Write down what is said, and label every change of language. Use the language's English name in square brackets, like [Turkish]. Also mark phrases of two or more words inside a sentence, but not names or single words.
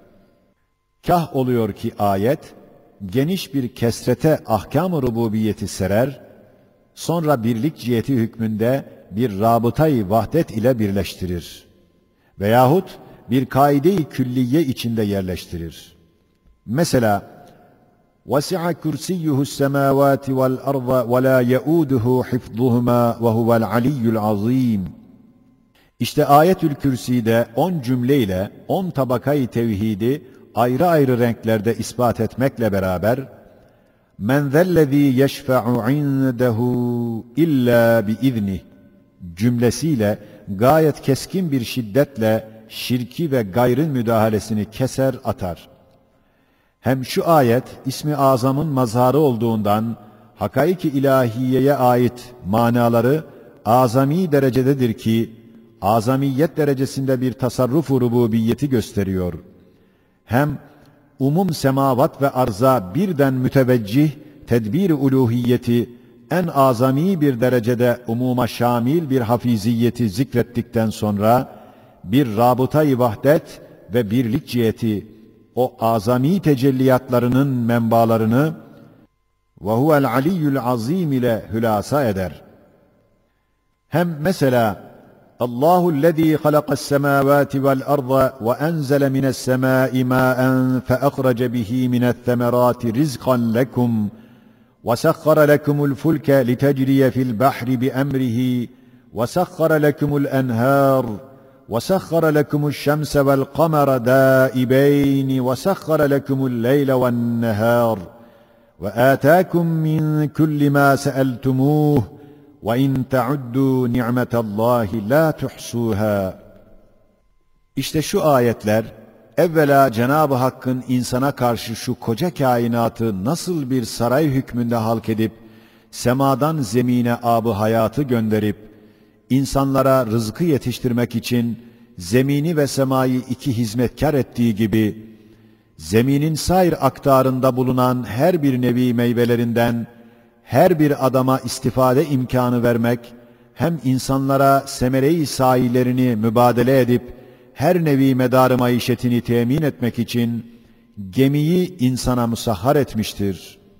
[Turkish] Kah oluyor ki ayet, geniş bir kesrete ahkâm-ı rububiyeti serer, sonra birlik ciheti hükmünde bir rabıtayı vahdet ile birleştirir. Veyahut bir kaide-i külliye içinde yerleştirir. Mesela, [Arabic] وَسِعَ كُرْسِيُّهُ السَّمَاوَاتِ وَالْأَرْضَ وَلَا يَؤُودُهُ حِفْظُهُمَا وَهُوَ الْعَلِيُّ الْعَظِيمُ. [Turkish] İşte Ayetül Kürsi'de 10 cümleyle 10 tabakayı tevhidi ayrı ayrı renklerde ispat etmekle beraber [Arabic] مَنْ ذَا الَّذ۪ي يَشْفَعُ عِنْدَهُ اِلَّا بِإِذْنِهِ [Turkish] cümlesiyle gayet keskin bir şiddetle şirki ve gayrın müdahalesini keser atar. Hem şu ayet ismi azamın mazharı olduğundan hakaik-i ilahiyeye ait manaları azami derecededir ki azamiyet derecesinde bir tasarruf-u rububiyeti gösteriyor. Hem umum semavat ve arza birden müteveccih tedbir-i uluhiyeti en azami bir derecede umuma şamil bir hafiziyeti zikrettikten sonra bir rabıta-i vahdet ve birlik ciheti o azami tecelliyatlarının menbalarını [Arabic] وَهُوَ الْعَلِيُّ الْعَظِيمِ [Turkish] ile hülasa eder. Hem mesela [Arabic] Allahu الذي خلق السماوات والأرض وأنزل من السماء ماء فأخرج به من الثمرات رزقا لكم وسخر لكم الفلك لتجري في البحر بأمره وسخر لكم الأنهار وسخر لكم الشمس والقمر دائبين وسخر لكم الليل والنهار وآتاكم من كل ما سألتموه وَاِنْ تَعُدُّوا نِعْمَةَ اللّٰهِ لَا تُحْصُوهَا. [Turkish] İşte şu ayetler, evvela Cenab-ı Hakk'ın insana karşı şu koca kainatı nasıl bir saray hükmünde halk edip, semadan zemine ab-ı hayatı gönderip, insanlara rızkı yetiştirmek için zemini ve semayı iki hizmetkar ettiği gibi, zeminin sair aktarında bulunan her bir nevi meyvelerinden, her bir adama istifade imkanı vermek, hem insanlara semere-i sahilerini mübadele edip, her nevi medar-ı maişetini temin etmek için, gemiyi insana musahhar etmiştir.